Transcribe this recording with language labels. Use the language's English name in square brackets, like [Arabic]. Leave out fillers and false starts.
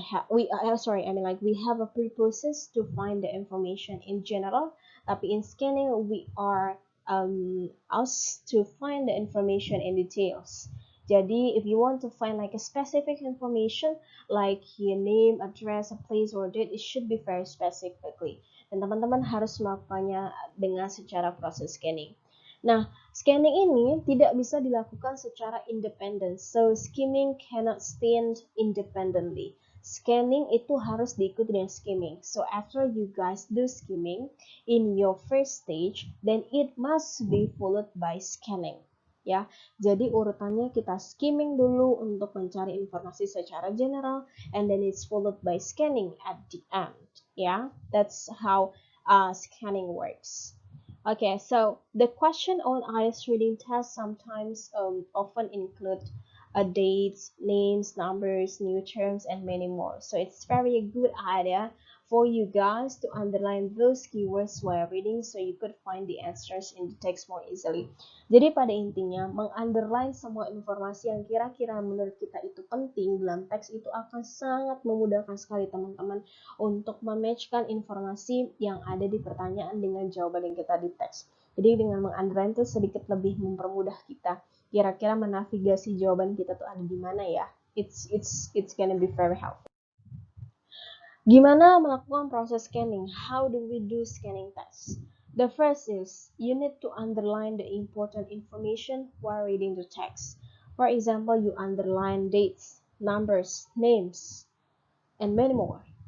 [English] we have a purposes to find the information in general, [Indonesian] tapi [English] in scanning we are asked to find the information in details. [Indonesian] Jadi [English] if you want to find like a specific information like your name, address, a place or date, it should be very specifically. [Indonesian] Dan teman-teman harus melakukannya dengan secara proses scanning. Nah, scanning ini tidak bisa dilakukan secara independen. [English] So, skimming cannot stand independently. [Indonesian] Scanning itu harus diikuti dengan skimming. [English] So, after you guys do skimming in your first stage, then it must be followed by scanning. [Indonesian] Ya, jadi urutannya kita skimming dulu untuk mencari informasi secara general, [English] and then it's followed by scanning at the end. Ya, that's how scanning works. Okay, so the question on IELTS reading test sometimes often include dates, names, numbers, new terms, and many more. So it's very a good idea for you guys to underline those keywords while reading so you could find the answers in the text more easily. [Indonesian] Jadi pada intinya, mengunderline semua informasi yang kira-kira menurut kita itu penting dalam teks itu akan sangat memudahkan sekali teman-teman untuk mematchkan informasi yang ada di pertanyaan dengan jawaban yang kita di teks. Jadi dengan mengunderline itu sedikit lebih mempermudah kita kira-kira menavigasi jawaban kita tuh ada di mana ya. [English] It's gonna be very helpful. [Indonesian] Gimana melakukan proses scanning? [English] How do we do scanning test? The first is you need to underline the important information while reading the text. For example, you underline dates, numbers, names, and many more.